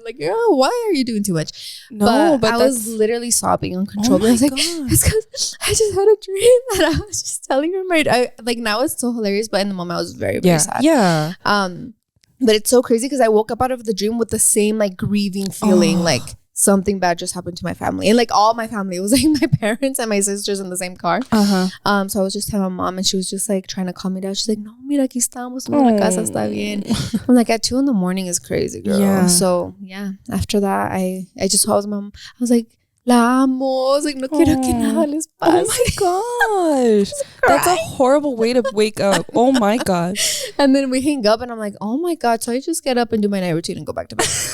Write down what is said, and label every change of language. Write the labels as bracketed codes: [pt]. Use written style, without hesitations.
[en] Like, oh, why are you doing too much? No, but I was literally sobbing uncontrollably. I was like, it's because I just had a dream and I was just telling her like now it's so hilarious. But in the moment I was very, very sad. Yeah. But it's so crazy because I woke up out of the dream with the same like grieving feeling, like something bad just happened to my family. And like all my family, it was like my parents and my sisters in the same car. So I was just telling my mom and she was just like trying to calm me down. She's like, [es] no, mira, aquí estamos, la casa está bien. [en] I'm like, at 2 a.m. is crazy, girl. Yeah. So yeah, after that, I just told my mom, I was like, [es] la amo. [en] I was like, [es] no quiero que nada les pase. [en] Oh my gosh. That's a horrible way to wake up. Oh my God. And then we hang up and I'm like, oh my God. So I just get up and do my night routine and go back to bed.